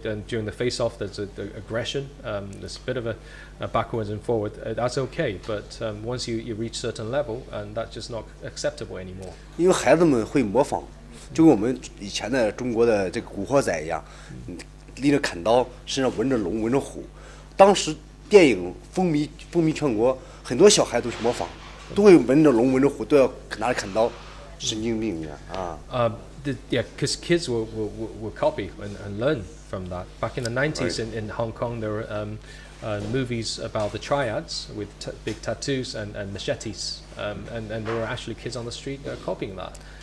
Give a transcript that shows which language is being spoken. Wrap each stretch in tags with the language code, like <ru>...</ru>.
<en>During the face-off, there's the aggression. There's a bit of a backwards and forward. That's okay, but once you reach certain level, and that's just not acceptable anymore.</en> <zh>因为孩子们会模仿。就跟我们以前的中国的这个古惑仔一样，拎着砍刀，身上纹着龙、纹着虎，当时电影风靡全国，很多小孩都去模仿，都会闻着龙闻着虎，都要拿着砍刀，神经病一样啊。</zh> <en>Yeah, because kids will copy and learn from that. Back in the 90s in Hong Kong, there were movies about the triads with big tattoos and machetes, and there were actually kids on the street copying that.</en>